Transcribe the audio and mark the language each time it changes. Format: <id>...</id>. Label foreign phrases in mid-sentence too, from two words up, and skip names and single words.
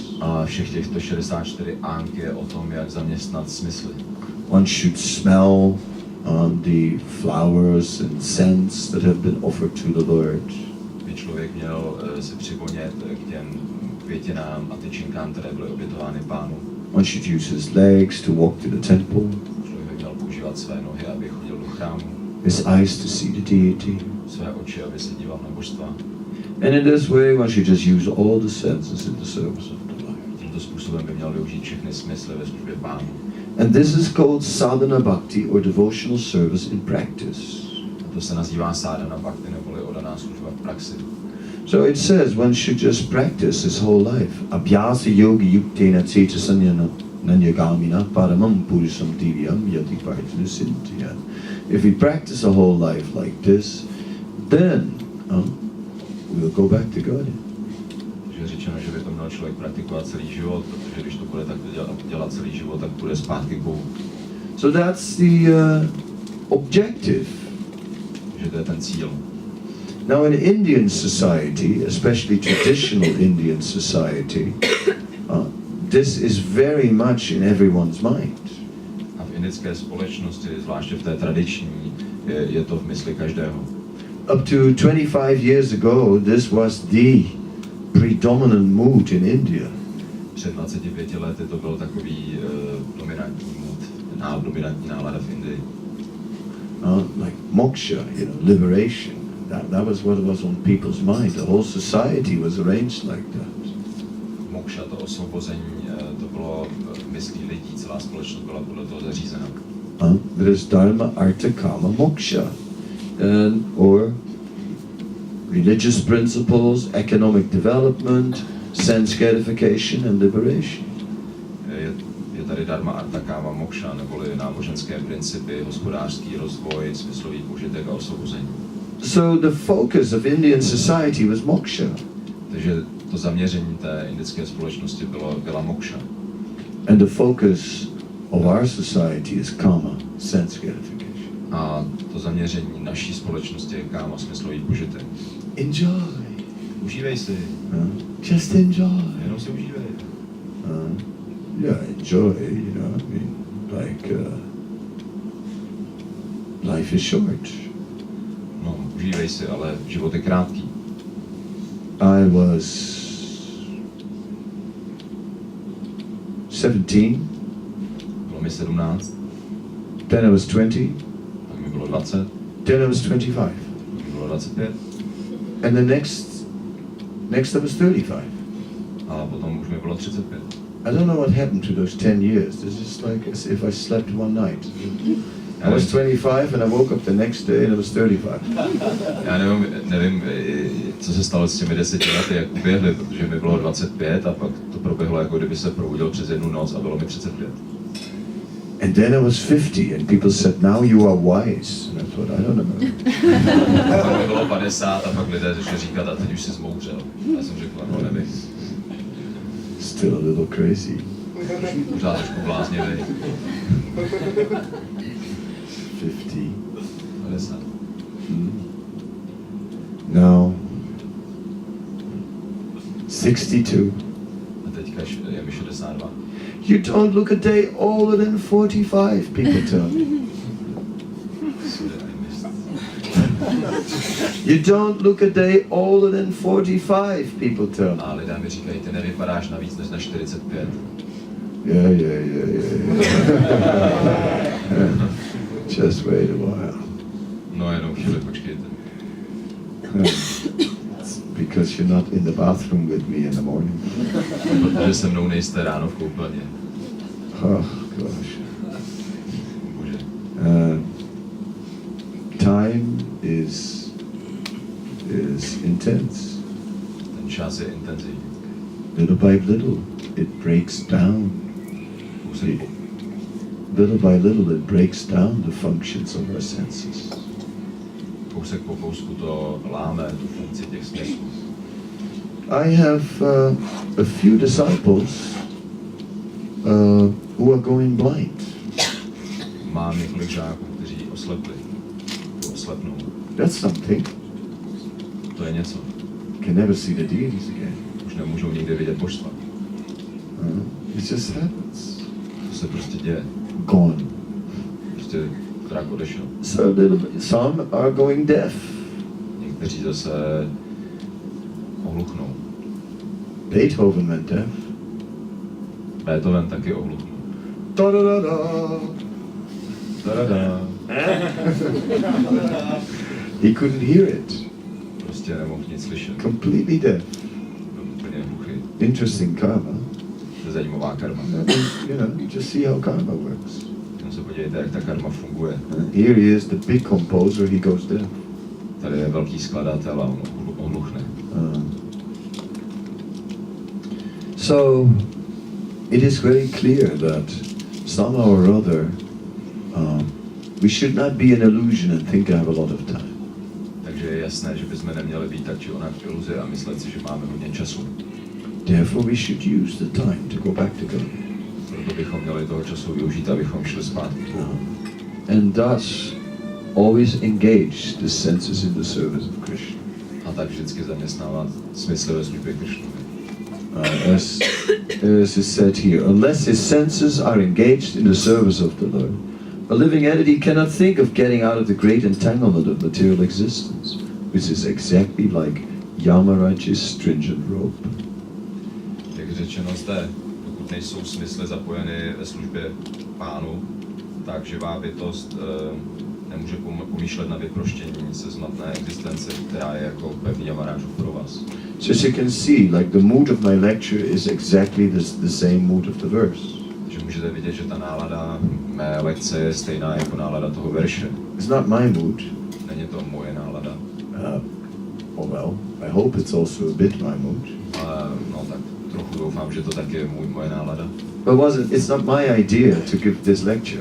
<cs>A všech těchto 64 ang je o tom, jak zaměstnat smysly.</cs> <en>One should smell the flowers and scents that have been offered to the Lord.</en> <cs>By člověk měl se přivonět k těm květinám a tyčinkám, které byly obětovány Pánu.</cs> <en>One should use his legs to walk to the temple.</en> <cs>Člověk měl používat své nohy, aby chodil do chrámu.</cs> <en>His eyes to see the deity.</en> <cs>Své oči, aby se díval na božstva.</cs> <en>And in this way, one should just use all the senses in the service of the Lord.</en> <cs>Tímto způsobem by měl využít všechny smysly ve službě Pánu.</cs> <en>And this is called</en> <sa>साधन भक्ति,</sa> <en>or devotional service in practice.</en> <cs>A to se nazývá</cs> <sa>साधन भक्ति,</sa> <cs>neboli odaná služba v praxi.</cs> <en>So it says one should just practice his whole life.</en> <sa>अभ्यास योगि युक्तेन चेत सन्न्यगामिन परमम् पुरुषम् दिव्यम् याति पर्तिनु सिन्त्य.</sa> <en>If we practice a whole life like this, then we'll go back to God.</en> <cs>Je řečeno, že by to měl člověk praktikovat celý život, protože když to bude tak dělat celý život, tak bude zpátky k Bohu.</cs> <en>So that's the objective.</en> <cs>Že to je ten cíl.</cs> <en>Now in Indian society, especially traditional Indian society, this is very much in everyone's mind.</en> <cs>A v indické společnosti, zvláště v té tradiční, je to v mysli každého.</cs> <en>Up to 25 years ago, this was the predominant mood in India.</en> <cs>Před 25 lety to byl takový dominantní mood, dominantní nálada v Indii.</cs> <en>Like moksha, liberation. That was what was on people's mind. The whole society was arranged like that.</en> <cs>Moksha, to osvobození, to bylo v myslí lidí, celá společnost byla podle toho zařízena.</cs> <en>There is</en> <sa>धर्म, अर्थ, काम, मोक्ष,</sa> <en>or religious principles, economic development, sense gratification and liberation.</en> <cs>Je tady</cs> <sa>धर्म, अर्थ, काम, मोक्ष,</sa> <cs>neboli náboženské principy, hospodářský rozvoj, smyslový požitek a osvobození.</cs> <en>So the focus of Indian society was moksha.</en> <cs>Takže to zaměření té indické společnosti byla moksha.</cs> <en>And the focus of our society is karma, sense gratification.</en> <cs>A to zaměření naší společnosti je káma, smyslový požitek.</cs> <en>Enjoy.</en> <cs>Užívej si.</cs> <en>Just enjoy.</en> <cs>Jenom si užívej.</cs> <en>Yeah, enjoy, you know, I mean, like, life is short.</en> <cs>No, užívej si, ale život je krátký.</cs> <en>I was 17.</en> <cs>Bylo mi 17.</cs> <en>Then I was 20.</en> <cs>Tak mi bylo 20.</cs> <en>Then I was 25.</en> <cs>Tak mi bylo 25.</cs> <en>And the next I was 35.</en> <cs>A potom už mi bylo 35.</cs> <en>I don't know what happened to those 10 years. It's just like as if I slept one night. I was 25 and I woke up the next day and I was 35.</en> <cs>Já nevím, co se stalo s těmi 10 lety, jak uběhly, protože mi bylo 25 a pak to proběhlo, jako kdyby se probudil přes jednu noc a bylo mi 35.</cs> <en>And then I was 50 and people said, now you are wise. And I thought, I don't know.</en> <cs>A pak mi bylo 50 a pak lidé začali říkat, a teď už jsi zmouřel. Já jsem řekl, no nevím.</cs> <en>Still a little crazy.</en> <cs>Pořád trošku bláznivý. 50.</cs> <en>Now, 62.</en> <cs>A teďka je mi 62.</cs> <en>You don't look a day older than 45, people tell me. You don't look a day older than 45, people tell me.</en> <cs>A lidé mi říkají, ty nevypadáš na víc než na 45.</cs> <en>Yeah. Just wait a while.</en> <cs>No jenom chvíli, počkejte.</cs> <en>It's because you're not in the bathroom with me in the morning.</en> <cs>Protože se mnou nejste ráno v koupelně.</cs> <en>Oh, gosh.</en> <cs>Bože.</cs> <en>Time is intense.</en> <cs>Ten čas je intenzivní.</cs> <en>Little by little, it breaks down. Little by little, it breaks down the functions of our senses.</en> <cs>Kousek po kousku to láme tu funkci těch smyslů.</cs> <en>I have a few disciples who are going blind.</en> <cs>Mám několik žáků, kteří oslepnou.</cs> <en>That's something.</en> <cs>To je něco.</cs> <en>Can never see the deities again.</en> <cs>Už nemůžou nikdy vidět božstva.</cs> <en>It just happens.</en> <cs>To se prostě děje.</cs> <en>Gone.</en> <cs>Prostě drak odešel.</cs> <en>Some are going deaf.</en> <cs>Někteří zase ohluchnou.</cs> <en>Beethoven went deaf.</en> <cs>Beethoven taky ohluchnul.</cs> <en>He couldn't hear it.</en> <cs>Prostě nemohl nic slyšet.</cs> <en>Completely deaf.</en> <cs>Byl úplně hluchý.</cs> <en>Interesting karma.</en> <cs>To je zajímavá karma.</cs> <en>You know, just see how karma works.</en> <cs>Jenom se podívejte, jak ta karma funguje.</cs> <en>Here he is, the big composer, he goes deaf.</en> <cs>Tady je velký skladatel a on ohluchne.</cs> <en>So, it is very clear that somehow or other, we should not be an illusion and think I have a lot of time.</en> <cs>Takže je jasné, že bychom neměli být tak či onak v iluzi a myslet si, že máme hodně času.</cs> <en>Therefore we should use the time to go back to God.</en> <cs>Proto bychom měli toho času využít, abychom šli zpátky.</cs> <en>And thus, always engage the senses in the service of Krishna.</en> <cs>A tak vždycky zaměstnávat smysl ve službě Krishnovi.</cs> <en>As is said here, unless his senses are engaged in the service of the Lord, a living entity cannot think of getting out of the great entanglement of material existence, which is exactly like Yamaraj's stringent rope.</en> <cs>Jak řečeno zde, pokud nejsou smysly zapojeny ve službě Pánu, tak živá bytost nemůže pomýšlet na vyproštění se zmatné existence, která je jako pevný Yamarážův provaz.</cs> <en>So as you can see, like the mood of my lecture is exactly the same mood of the verse.</en> <cs>Že můžete vidět, že ta nálada mé lekce je stejná jako nálada toho verše.</cs> <en>It's not my mood.</en> <cs>Není to moje nálada.</cs> <en>Well, I hope it's also a bit my mood.</en> <cs>No tak trochu doufám, že to taky je moje nálada.</cs> <en>But it's not my idea to give this lecture.</en>